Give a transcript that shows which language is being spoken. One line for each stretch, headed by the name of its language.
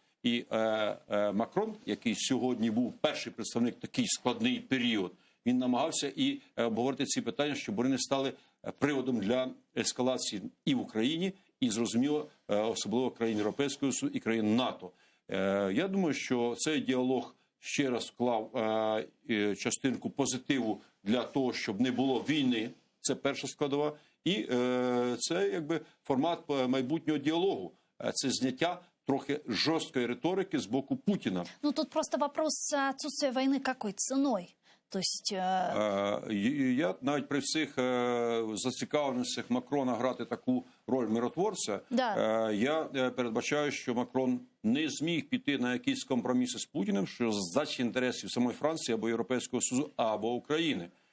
Ukrainian: І Макрон, який сьогодні був перший представник такий складний період, він намагався і обговорити ці питання, щоб вони не стали приводом для ескалації і в Україні, і, зрозуміло, особливо країн Європейського Союзу і країн НАТО. Я думаю, що цей діалог ще раз вклав частинку позитиву для того, щоб не було війни. Це перша складова. І це якби формат майбутнього діалогу. Це зняття трохи жорсткої риторики з боку Путіна.
Russian: Ну, тут просто вопрос отсутствия войны какой ценой? То есть...
Ukrainian: Я навіть при всіх зацікавленостях Макрона грати таку роль миротворця,
Russian: Да.
Ukrainian: Я передбачаю, що Макрон не зміг піти на якісь компроміси з Путіним, що здачі інтересів самої Франції або Європейського Союзу, або України.